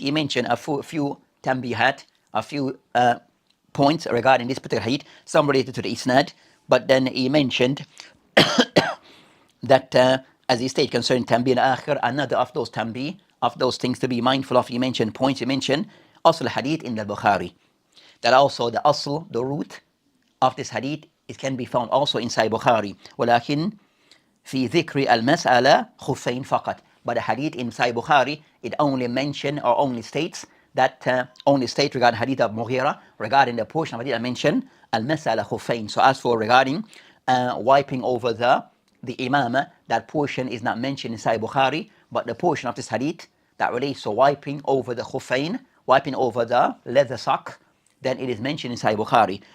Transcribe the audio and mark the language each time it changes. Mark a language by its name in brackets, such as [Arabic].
[English] He mentioned a few tanbihat, a few points regarding this particular hadith, some related to the isnad, but then he mentioned that as he stated concerning Tanbih al-Akhir, another of those tanbih of those things to be mindful of, he mentioned points, he mentioned asl hadith in the Bukhari. That also the asl, the root of this hadith, it can be found also inside Bukhari. [Arabic] ولكن في ذكر المسألة خفين فقط. [English] But the hadith in Sahih Bukhari, it only mention or only states that only state regarding hadith of Mughira, regarding the portion of hadith I mentioned, al-mas'ala khuffain. So as for regarding wiping over the imamah, that portion is not mentioned in Sahih Bukhari, but the portion of this hadith that relates to wiping over the khuffain, wiping over the leather sock, then it is mentioned in Sahih Bukhari.